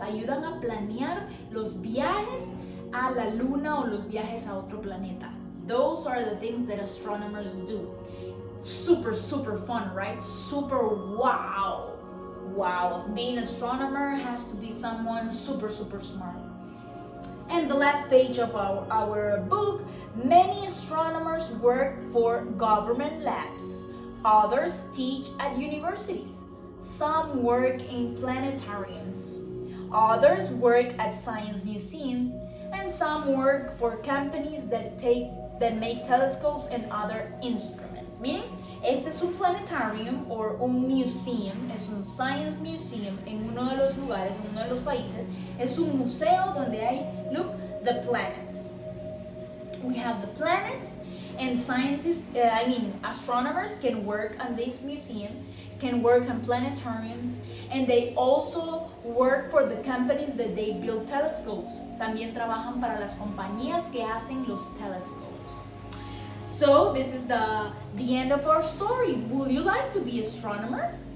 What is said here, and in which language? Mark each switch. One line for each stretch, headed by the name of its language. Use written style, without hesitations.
Spanish: Ayudan a planear los viajes a la luna o los viajes a otro planeta.
English: Those are the things that astronomers do. Super fun, right? Super wow. Being an astronomer has to be someone super smart. And the last page of our book, many astronomers work for government labs. Others teach at universities. Some work in planetariums. Others work at science museums. And some work for companies that take that make telescopes and other instruments. Meaning,
Spanish: este es un planetarium or un museum, es un science museum en uno de los lugares, en uno de los países. Es un museo donde hay,
English: look, the planets. We have the planets, and scientists, astronomers can work on this museum, can work on planetariums, and they also work for the companies that they build telescopes.
Spanish: También trabajan para las compañías que hacen los telescopes.
English: So this is the end of our story. Would you like to be an astronomer?